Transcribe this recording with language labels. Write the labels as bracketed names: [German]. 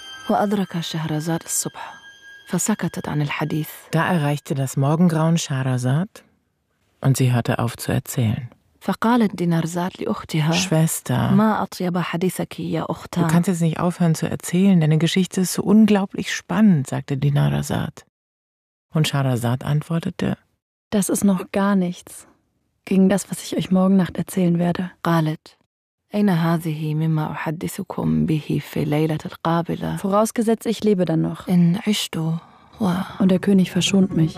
[Arabic] وأدرك شهرزاد الصبح فسكتت عن الحديث. [German] Da erreichte das Morgengrauen Scheherazad und sie hörte auf zu erzählen. [Arabic] فقالت دينارزاد لأختها: [German] Schwester, [Arabic] ما أطيب حديثك يا أختا. [German] Du kannst jetzt nicht aufhören zu erzählen, deine Geschichte ist so unglaublich spannend, sagte Dinarzad. Und Scheherazad antwortete: Das ist noch gar nichts gegen das, was ich euch morgen Nacht erzählen werde. [Arabic] قالت: أين هذه مما أحدثكم به في ليلة القابلة؟ [German] Vorausgesetzt, ich lebe dann noch. [Arabic] إن عشت [German] Und der König verschont mich.